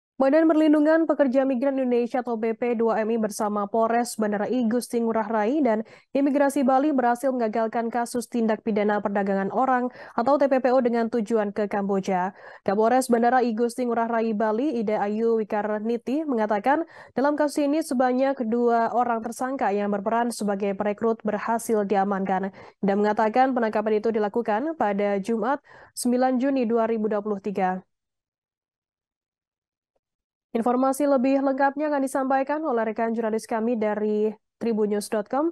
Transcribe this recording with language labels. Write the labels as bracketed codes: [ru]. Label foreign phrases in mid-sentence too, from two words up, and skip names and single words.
[id] Badan Perlindungan Pekerja Migran Indonesia atau BP2MI bersama Polres Bandara I Gusti Ngurah Rai dan Imigrasi Bali berhasil mengagalkan kasus tindak pidana perdagangan orang atau TPPO dengan tujuan ke Kamboja. Kapolres Bandara I Gusti Ngurah Rai Bali, Ida Ayu Wikarniti, mengatakan dalam kasus ini sebanyak 2 orang tersangka yang berperan sebagai perekrut berhasil diamankan dan mengatakan penangkapan itu dilakukan pada Jumat 9 Juni 2023. Informasi lebih lengkapnya akan disampaikan oleh rekan jurnalis kami dari tribunnews.com.